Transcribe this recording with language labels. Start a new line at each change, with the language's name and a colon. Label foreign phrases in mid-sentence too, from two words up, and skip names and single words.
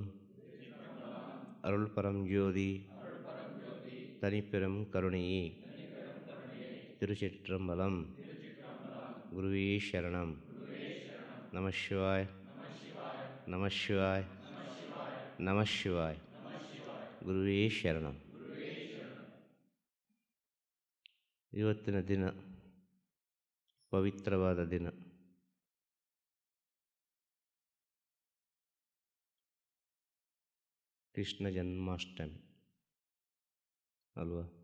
Tamil: அருள் பரம் ஜோதி தனிப்பெரும் கருணையே. திருச்சிற்றம்பலம். குருவே சரணம். நமசிவாய் நமசிவாய் நமசிவாய்.
Kannada: ಗುರುವೇ ಶರಣಂ. ಇವತ್ತಿನ ದಿನ ಪವಿತ್ರವಾದ ದಿನ. ಕೃಷ್ಣ ಜನ್ಮಾಷ್ಟಮಿ ಅಲ್ವಾ?